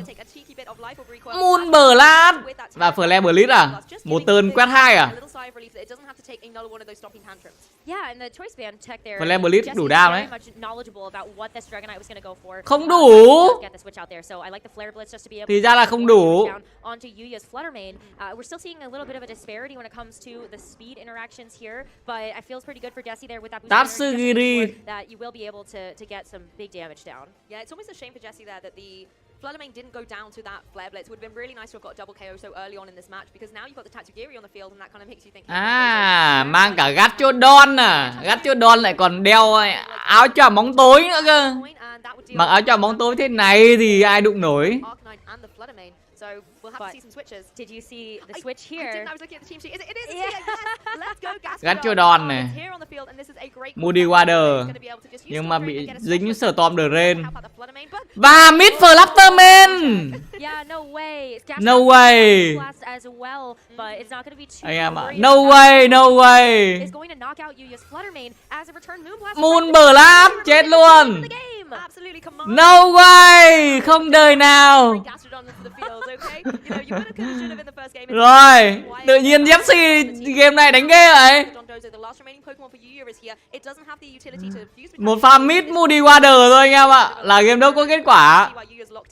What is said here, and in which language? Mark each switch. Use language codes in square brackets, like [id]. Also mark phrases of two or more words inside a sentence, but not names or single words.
[vi] Moonblast và Flare Blitz à? Một turn quét 2 à? Flare Blitz đủ đam đấy. Không đủ. Thì ra là không đủ. Tatsugiri. [en] Big damage down. Yeah, it's almost a shame for Jesse there that the Fluttermane didn't go down to that Flare Blitz. It would have been really nice to have got a double KO so early on in this match because now you've got the Tatsugiri on the field and that kind of makes you think. [vi] Mang cả Gastrodon à. Gastrodon lại còn đeo áo choàng bóng tối nữa cơ. Mặc áo choàng bóng tối thế này thì ai đụng nổi. [en] So we'll have to see some switches. Did you see the switch here? I didn't. I was looking at the team sheet. It is here. Yes. Let's go [vi] Gastrodon này. Moody Water. Nhưng mà bị dính Storm Drain. Và Mid Flutterman. [en] Yeah, no way. No way. [vi] Anh em ạ. [en] No way, no way. Moonblast [vi] chết luôn. [en] No way. [vi] Không đời nào. Rồi, tự nhiên Jesse game này đánh ghê vậy. Một pha mid Moody Water thôi anh em ạ, là game đấu có kết quả.